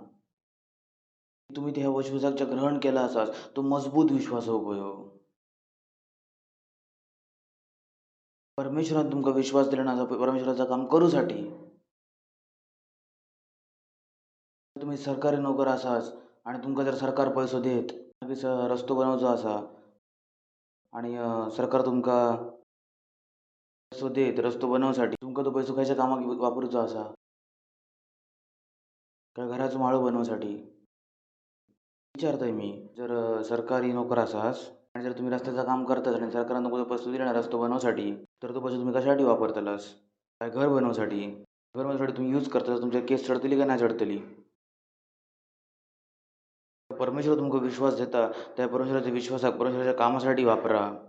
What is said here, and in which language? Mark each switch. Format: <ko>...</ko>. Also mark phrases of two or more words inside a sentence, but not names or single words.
<kok>तुम्ही त्या विश्वासाच्या ग्रहण केला असास तो मजबूत विश्वास हो. परमेश्वरान तुमका विश्वास दिला ना परमेश्वराचं काम करूसाठी. तुम्ही सरकारी नोकर असास आणि तुमका जर सरकार पैसो देत रस्तो बनवचो असा आणि सरकार तुमका पैसो देत रस्तो बनवसाठी तुमका तो पैसो खयच्या कामाक वापरूचो असा काय घराचो माळो बनवसाठी. विचारतोय मी जर सरकारी नोकर असास आणि जर तुम्ही रस्त्याचं काम करतास आणि सरकारनं तुमका पैसो दिला ना रस्तो बनवसाठी तर तो पैसो तुम्ही कशासाठी वापरतालास. काय घर बनवसाठी. घर बनवण्यासाठी तुम्ही यूज करतास तुमच्या केस चढतली का नाही चढतली. परमेश्वर तुमका विश्वास देता त्या परमेश्वराच्या विश्वासाक परमेश्वराच्या कामासाठी वापरा.</kok>